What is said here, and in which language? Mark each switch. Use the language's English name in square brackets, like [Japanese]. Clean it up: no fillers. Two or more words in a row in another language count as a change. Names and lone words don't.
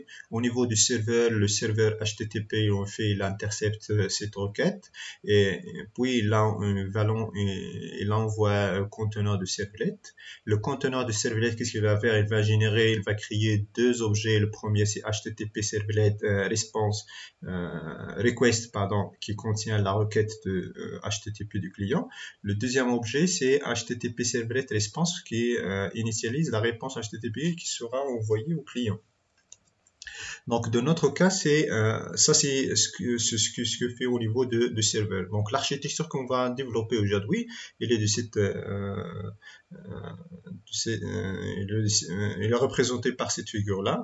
[French] Au niveau du serveur, le serveur HTTP, il intercepte cette requête et puis il envoie un conteneur de servlet. Le conteneur de servlet, qu'est-ce qu'il va faire? Il va créer deux objets. Le premier, c'est HTTP servlet response request, qui contient la requête de HTTP du client. Le deuxième objet, c'est HTTP servlet response qui initialise la réponse HTTP qui sera envoyée au client. Donc, de notre cas, c'est ce que fait au niveau de serveur. Donc, l'architecture qu'on va développer aujourd'hui, il est il est représenté par cette figure-là.